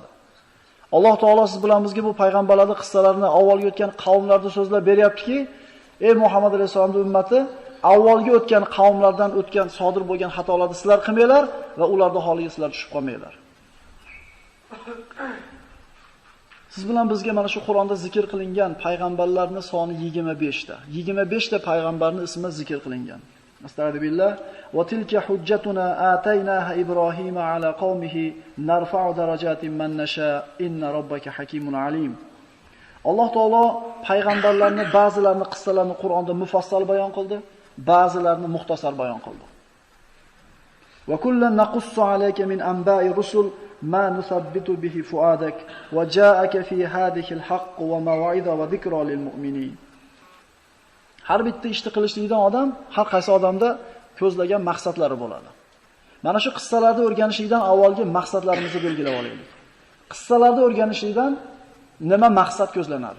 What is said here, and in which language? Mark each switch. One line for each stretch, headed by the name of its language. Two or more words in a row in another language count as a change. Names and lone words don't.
Uzbek: Alloh taolo siz bilan bizga bu payg'ambarlarning qissalarini avvalgi o'tgan qavmlarni so'zlab beryaptiki, ey Muhammad alayhisolamning ummati, avvalgi o'tgan qavmlardan o'tgan sodir bo'lgan xatolarni sizlar qilmanglar va ularning holiga sizlar tushib qolmanglar. Siz bilan bizga mana shu Qur'onda zikr qilingan payg'ambarlarning soni 25 ta. 25 ta payg'ambarning ismi zikr qilingan.
Arabic: أستغفر الله وتلك حجتنا آتيناها إبراهيم على قومه نرفع درجات من نشاء إن ربك حكيم عليم.
Uzbek: Alloh taolo payg'ambarlarni ba'zilarini qissalarini Qur'onda mufassal bayon qildi, ba'zilarini muxtasar bayon qildi.
Arabic: وكلا نقص عليك من أنباء الرسل ما نثبت به فؤادك وجاءك في هذه الحق وموعظة وذكرى للمؤمنين.
Uzbek: Har bitta ishni qilishlikdan odam, har qaysi odamda ko'zlagan maqsadlari bo'ladi. Mana shu qissalarni o'rganishlikdan avvalgi maqsadlarimizni belgilab olaylik. Qissalarni o'rganishlikdan nima maqsad ko'zlanadi?